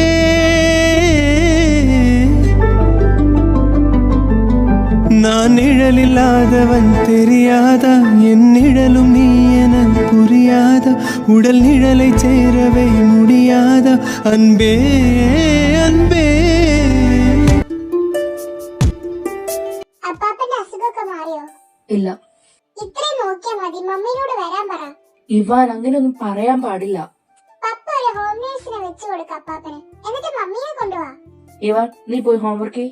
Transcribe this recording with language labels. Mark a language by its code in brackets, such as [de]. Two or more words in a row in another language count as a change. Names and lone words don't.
[ta] நான் நிழலில்லாதவன் தெரியாதா, என் நிழலும் நீ என புரியாதா, உடல் நிழலை சேரவே முடியாதா அன்பே அன்பே. [ml] അപ്പാപ്പന്റെ അസുഖമൊക്കെ മാറിയോ? ഇല്ല, ഇത്രയും നോക്കിയാ മതി. മമ്മീനോട് വരാൻ പറ. ഇവാൻ അങ്ങനെയൊന്നും പറയാൻ പാടില്ല. പപ്പ ഒരു [en] home nurse [ml] വെച്ചു കൊടുക്ക അപ്പാപ്പന്. എന്നിട്ട് മമ്മീനെ കൊണ്ടുപോവാ. ഇവാൻ, നീ പോയി ഹോംവർക്ക് ചെയ്യ്.